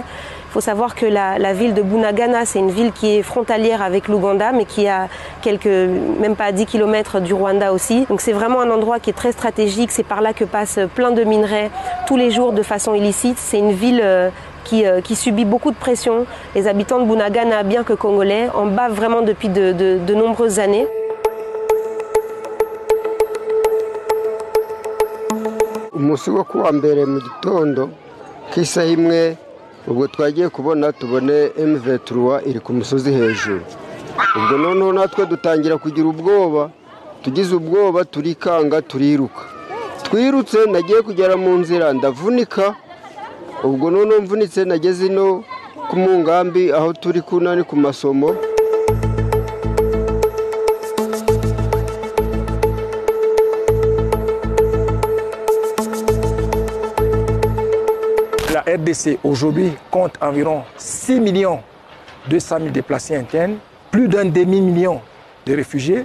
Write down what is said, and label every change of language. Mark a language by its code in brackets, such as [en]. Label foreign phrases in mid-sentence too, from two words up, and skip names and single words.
[fr] Il faut savoir que la ville de Bunagana, c'est une ville qui est frontalière avec l'Ouganda, mais qui a même pas 10 km du Rwanda aussi. Donc c'est vraiment un endroit qui est très stratégique. C'est par là que passent plein de minerais tous les jours de façon illicite. C'est une ville qui subit beaucoup de pression. Les habitants de Bunagana, bien que congolais, en bavent vraiment depuis de nombreuses années. [rw] Umunsi wo kuwa mbere mu gitondo k'isaha imwe ubwo twagiye tubone M23 iri ku musozi hejuru. Ubwo noneho natwe dutangira kugira ubwoba, tugize ubwoba turikanga turiruka. Twirutse nagiye kugera mu nzira ndavunika. Ubwo noneho mvunitse nageze ino ku mungambi aho turi kunani ku masomo. [fr] La RDC aujourd'hui compte environ 6 200 000 déplacés internes, plus d'un demi-million de réfugiés.